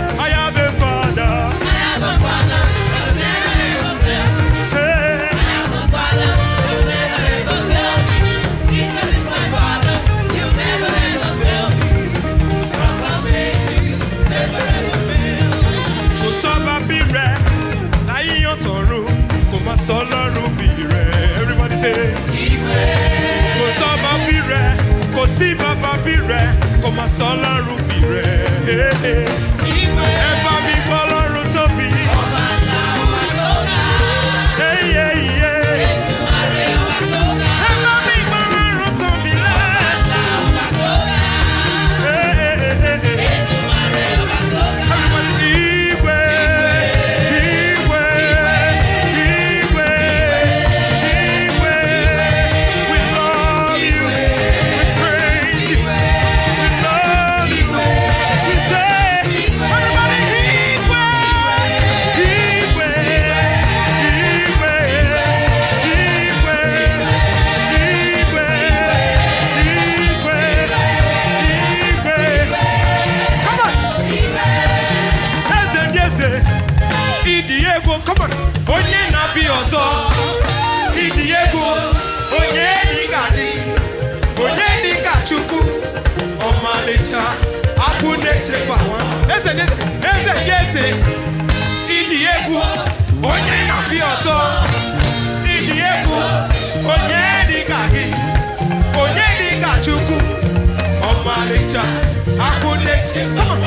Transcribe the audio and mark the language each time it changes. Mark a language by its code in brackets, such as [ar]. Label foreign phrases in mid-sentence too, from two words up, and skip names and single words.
[en] I have a Father. I have a Father that will never, never fail me. Say, I have a Father that will never, never fail me. Jesus is my Father. You never, never fail me. Rock of Ages never, never fail. [yo] Kò sọ́ba bí rẹ̀ láyé ọ̀tọ̀run, kò má sọ lọ́run bí rẹ̀. [en] Everybody say, [yo] Ìwé. Kò sọ́ba bí rẹ̀, kò sí bàbá bí rẹ̀, kò má sọ lọ́run bí rẹ̀. Ìwé. Ẹ bá mi gbọ́ lọ́run tóbi. Ọba ńlá ọba tó ga. Ètùmàrè ọba tó ga. Ẹ bá mi gbọ́ lọ́run tóbi lẹ́. Ọba ńlá ọba tó ga. Ètùmàrè ọba tó ga. Everybody, Ìwé. Ìwé. Ìwé. Ìwé. [en] We love you. We praise you. We love you. We say, everybody, [yo] Ìwé. Ìwé. Ìwé. Ìwé. Ìwé. Ìwé. Ìwé. [en] Come on. [ig] Eze ndị eze, ịdị egwu, [en] come on. [ig] Onye na-abị ọzọ, ịdị egwu, onye dị ka dị, onye dị ka Chukwu, ọmalịcha, akwụ na-echekwa nwa. Eze ndị eze, ịdị egwu, onye na-abị ọzọ, ịdị egwu, onye dị ka gị, onye dị ka Chukwu, ọmalịcha, akwụ na-echekwa nwa.